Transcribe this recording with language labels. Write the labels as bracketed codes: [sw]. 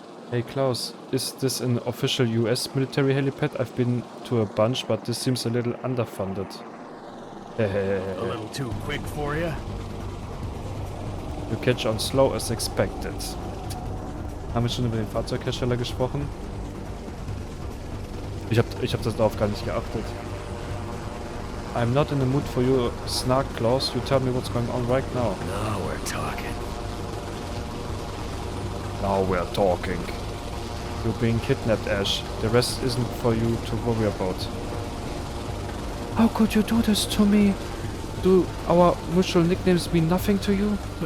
[en] Hey Klaus, is this an official US military helipad? I've been to a bunch, but this seems a little underfunded. A little too quick for you? You catch on slow as expected. [de] Haben wir schon über den Fahrzeughersteller gesprochen? Ich hab das darauf gar nicht geachtet. [en] I'm not in the mood for your snark, Klaus. You tell me what's going on right now. Now we're talking. Now we're talking. You're being kidnapped, Ash. The rest isn't for you to worry about. How could you do this to me? Do our mutual nicknames mean nothing to you?